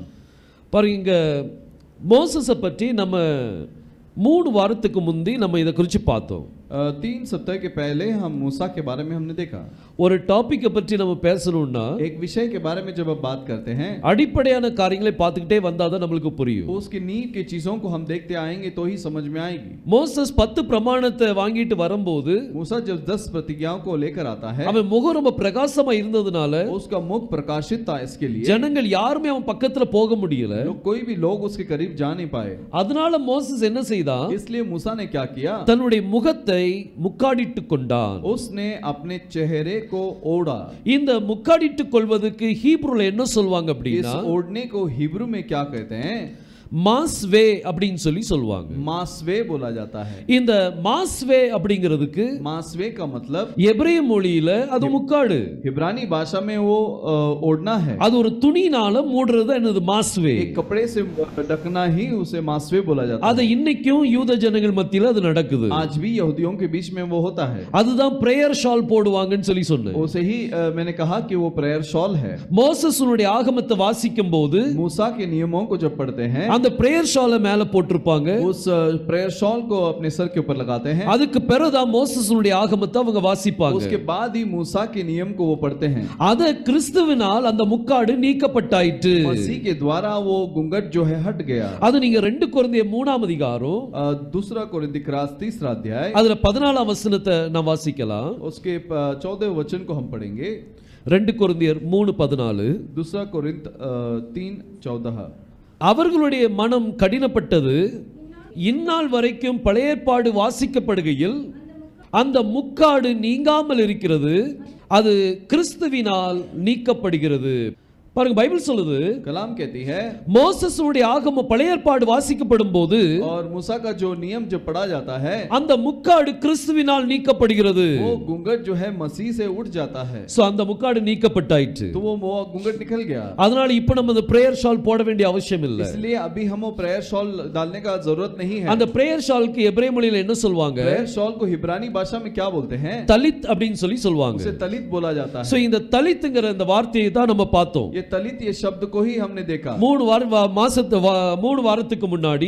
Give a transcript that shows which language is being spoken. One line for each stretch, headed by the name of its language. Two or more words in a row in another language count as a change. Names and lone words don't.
Tamil: பாருங்க, இங்க மோசஸை பற்றி நம்ம 3 வாரத்துக்கு முந்தி நம்ம இதை குறித்து பார்த்தோம்.
Hindi: 3 सप्ताह के पहले हम मूसा के बारे में हमने देखा.
Tamil: ஒரு டாபிக்கை பற்றி நம்ம பேசணும்னா
Hindi: एक विषय के बारे में जब आप बात करते हैं
Tamil: அடிப்படையான காரியங்களை பார்த்துக்கிட்டே வந்தாதான் நம்மளுக்கு புரியும்.
Hindi: उसकी नींव की चीजों को हम देखते आएंगे तो ही समझ में आएगी.
Tamil: மோசஸ் 10 பிரமாணத்தை வாங்கிட்டு வரும்போது
Hindi: मूसा जब 10 प्रतिज्ञाओं को लेकर आता है
Tamil: அவன் முகம் ரொம்ப பிரகாசமா இருந்ததுனால
Hindi: उसका मुख प्रकाशित था. इसके लिए
Tamil: ஜனங்கள் யாருமே அவன் பக்கத்துல போக முடியல.
Hindi: कोई भी लोग उसके करीब जा नहीं पाए.
Tamil: அதனால மோசஸ் என்ன செய்தான்?
Hindi: इसलिए मूसा ने क्या किया?
Tamil: தன்னுடைய முகத்தை முக்காடிட்டுக் கொண்டான்.
Hindi: उसने अपने चेहरे को ओढ़ा.
Tamil: இந்த முக்காடிட்டுக் கொள்வதற்கு ஹீப்ருல என்ன சொல்வாங்க அப்படினா,
Hindi: इस ओढ़ने को हिब्रू में क्या कहते हैं?
Tamil: மாஸ்வே அப்படினு சொல்லுவாங்க.
Hindi: मासवे बोला जाता है.
Tamil: இந்த மாஸ்வே அப்படிங்கிறதுக்கு
Hindi: मासवे का मतलब
Tamil: எபிரேய மொழியில அது முக்காடு.
Hindi: हिब्रानी भाषा में वो ओढ़ना है.
Tamil: அது ஒரு துணினால மூடுறது என்னது மாஸ்வே.
Hindi: एक कपड़े से ढकना ही उसे मासवे बोला जाता है.
Tamil: அது இன்னைக்கும் யூத ஜனங்கள் மத்தியில அது நடக்குது.
Hindi: आज भी यहूदियों के बीच में वो होता है.
Tamil: அதுதான்
English: prayer shawl
Tamil: போடுவாங்கன்னு சொன்னேன்.
Hindi: उसे ही मैंने कहा कि वो
English: prayer shawl
Hindi: है.
Tamil: மோசஸுடைய ஆகமத்தை வாசிக்கும் போது
Hindi: मूसा के नियमों को जब पढ़ते हैं
Tamil: அந்த
English: prayer shawlை
Tamil: மேல போட்டுருப்பாங்க.
Hindi: उस
English: prayer shawl
Hindi: को अपने सर के ऊपर लगाते हैं.
Tamil: அதுக்கு பிறகுதான் மோசஸுடைய ஆகமத்தை அவங்க வாசிப்பாங்க.
Hindi: उसके बाद ही मूसा के नियम को वो पढ़ते हैं.
Tamil: அத கிறிஸ்துவினால் அந்த முக்காடு நீக்கப்பட்டாயிற்று.
Hindi: मसीह के द्वारा वो घूंघट जो है हट गया.
Tamil: அது நீங்க 2 கொரிந்தியர் 3ஆம் அதிகாரம்
Hindi: दूसरा कोरिन्थी क्रास 3रा अध्याय
Tamil: அதுல 14ஆம் வசனத்தை நாம் வாசிக்கலாம்.
Hindi: उसके 14वें वचन को हम पढ़ेंगे.
Tamil: 2 கொரிந்தியர் 3:14.
Hindi: दूसरा कोरिन्थ 3:14.
Tamil: அவர்களுடைய மனம் கடினப்பட்டது, இந்நாள் வரைக்கும் பழைய ஏற்பாடு வாசிக்கப்படுகையில் அந்த முக்காடு நீங்காமல் இருக்கிறது, அது கிறிஸ்துவினால் நீக்கப்படுகிறது. பாருங்க, பைபிள் சொல்லுது,
Hindi: कलाम कहती है,
Tamil: மோசஸ் உடைய ஆகம பழைய ஏற்பாடு வாசிக்கப்படும் போது
Hindi: और मूसा का जो नियम जो पढ़ा जाता है,
Tamil: அந்த முக்காடு கிறிஸ்துவினால் நீக்கப்படுகிறது.
Hindi: वो घूंघट जो है मसीह से उठ जाता है.
Tamil: சோ அந்த முக்காடு நீக்கப்பட்டாயிற்று.
Hindi: तो वो घूंघट निकल गया.
Tamil: அதனால இப்போ நம்ம அந்த
English: prayer shawl
Tamil: போட வேண்டிய அவசியம் இல்லை.
Hindi: इसलिए अभी हम वो
English: prayer shawl
Hindi: डालने का जरूरत नहीं है.
Tamil: அந்த
English: prayer shawlுக்கு
Tamil: எபிரேய மொழியில என்ன சொல்வாங்க?
English: prayer shawl
Hindi: को हिब्रानी भाषा में क्या बोलते हैं?
Tamil: தலித் அப்படின்னு சொல்லி சொல்வாங்க.
Hindi: उसे तलित बोला जाता
Tamil: சோ
Hindi: है.
Tamil: இந்த தலித்ங்கற இந்த வார்த்தையை தான் நம்ம பார்த்தோம்.
Hindi: ये तलित, ये शब्द को ही हमने देखा.
Tamil: 3 வாரத்துக்கு முன்னாடி